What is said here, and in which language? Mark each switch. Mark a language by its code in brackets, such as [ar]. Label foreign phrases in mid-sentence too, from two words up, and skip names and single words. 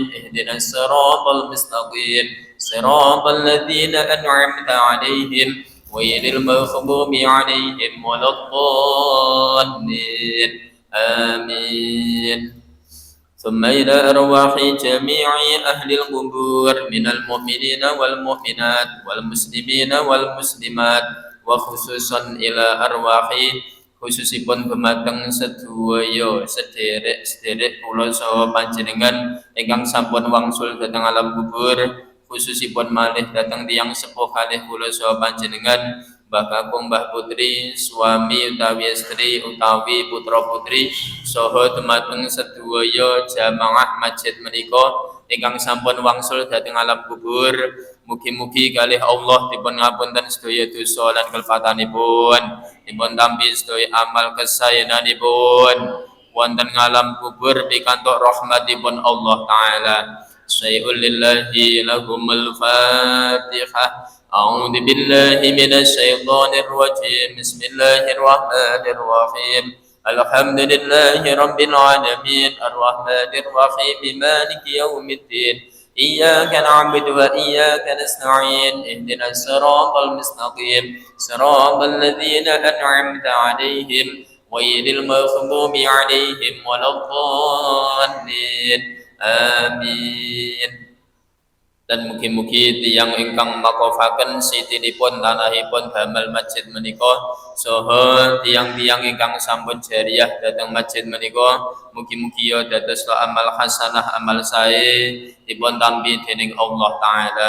[ar] اهدنا الصراط المستقيم صراط الذين أنعمت عليهم غير المغضوب عليهم ولا الضالين. Amin. ثم إلى أرواح جميع أهل القبور من المؤمنين والمؤمنات والمسلمين والمسلمات, وخصوصا إلى أرواح [jv] khususipun dumateng sedaya sederek kula saha panjenengan ingkang sampun wangsul dhateng alam kubur, khususipun malih dhateng tiyang sepuh kalih kula saha panjenengan, Mbah Kakung, Mbah Putri, suami utawi istri utawi putra putri, saha dumateng sedaya jamaah masjid menika ingkang sampun wangsul dhateng alam kubur. Mugi-mugi kalih Allah dipun ngapunten sedaya dosa lan kelfatanipun, dipun tampi sedaya amal kesayananipun wonten ngalam kubur pikantuk rahmatipun Allah taala. [ar] شيء لله لهم الفاتحة. أعوذ بالله من الشيطان الرجيم. بسم الله الرحمن الرحيم الحمد لله رب العالمين الرحمن الرحيم مالك يوم الدين. إياك نعبد وإياك نستعين. اهدنا الصراط المستقيم صراط الذين أنعمت عليهم غير المغضوب عليهم ولا الضالين. Amin. [jv] Dan mugi-mugi tiyang ingkang makofaken sitinipun tanahipun damel masjid menika, saha tiyang-tiyang ingkang sampun jariyah dhateng masjid menika, mugi-mugi ya dados amal hasanah, amal sae dipun tampi dening Allah taala.